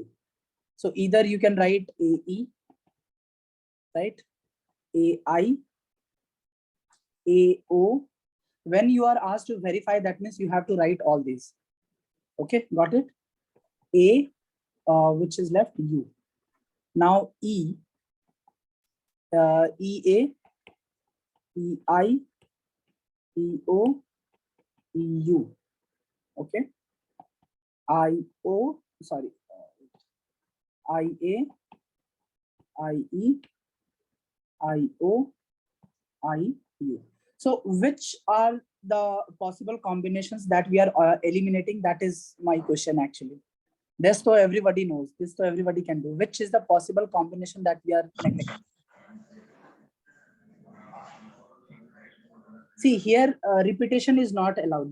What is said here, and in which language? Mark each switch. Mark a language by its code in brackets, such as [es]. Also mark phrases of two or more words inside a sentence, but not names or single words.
[en] So either you can write AE, right? AI, AO. When you are asked to verify, that means you have to write all these. Okay, got it? A, which is left, U. Now E, EA, EI, EO, EU. Okay. IO, sorry, IA, IE, IO, IU. So which are the possible combinations that we are eliminating? That is my question actually. This so everybody knows, this so everybody can do. Which is the possible combination that we are neglecting? See here, repetition is not allowed.